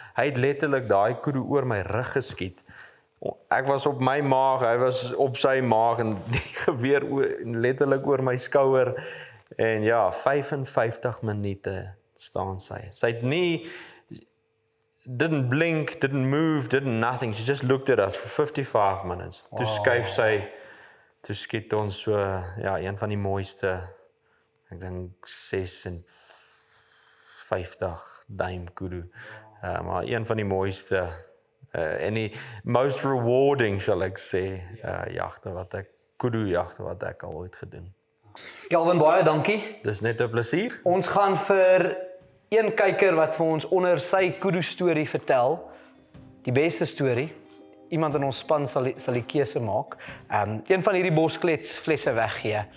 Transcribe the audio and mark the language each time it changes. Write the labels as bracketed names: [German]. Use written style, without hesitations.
[Afrikaans] Hy het letterlik daai kudu oor my rug geskiet. Ek was op my maag, hy was op sy maag, en die geweer letterlik oor my skouer. En ja, 55 minute staan sy. Sy het nie, [English] didn't blink, didn't move, didn't nothing. She just looked at us for 55 minutes. [Afrikaans] Wow. Toe skuif sy, toe skiet ons so, ja, een van die mooiste, ek dink 56 duim kudu. Maar een van die mooiste, en die [English] most rewarding, [Afrikaans] sal ek sê, kudu-jagte wat ek al ooit gedoen. Kelvin, baie dankie. Dis net 'n plesier. Ons gaan vir een kyker wat vir ons onder sy kudu storie vertel, die beste storie. Iemand in ons span sal die keuse maak. Een van hierdie bosklets flesse weggee.